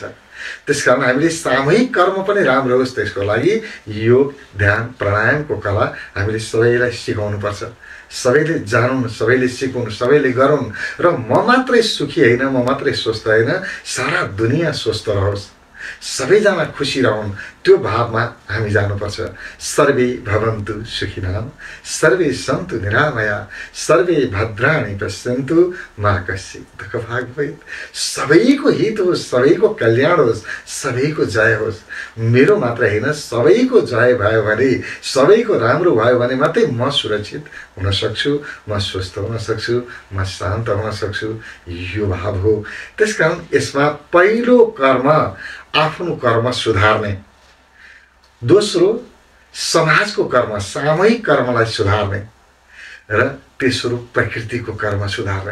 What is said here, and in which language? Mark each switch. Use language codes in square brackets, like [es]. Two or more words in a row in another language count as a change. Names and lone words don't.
[ne] त्यसकारण हामीले सामूहिक कर्म पनि राम्रो होस्, त्यसको लागि योग, ध्यान, प्राणायामको कला हामीले सबैलाई सिकाउनुपर्छ। सबैले जानुन्, सबैले सिकुन्, सबैले गरून्। र म मात्रै सुखी होइन, म मात्रै स्वस्थ होइन, सारा दुनियाँ स्वस्थ रहोस्, सबैजना खुसी रहन्। त्यो भावमा हामी जानुपर्छ। [sa] सर्वे भवन्तु सुखिनः, सर्वे सन्तु निरामया, सर्वे भद्राणि पश्यन्तु मा कश्चित् दुःखभाग् भवेत्। [ne] सबैको हित होस्, सबैको कल्याण होस्, सबैको जय होस्। मेरो मात्र होइन, सबैको जय भयो भने, सबैको राम्रो भयो भने मात्रै म सुरक्षित हुन सक्छु, म स्वस्थ हुन सक्छु, म शान्त हुन सक्छु। यो भाव हो। त्यसकारण यसमा पहिलो कर्म आफ्नो कर्म सुधार्ने, दोस्रो समाजको कर्म, सामूहिक कर्मलाई सुधार्ने, र तेस्रो प्रकृतिको कर्म सुधार्ने।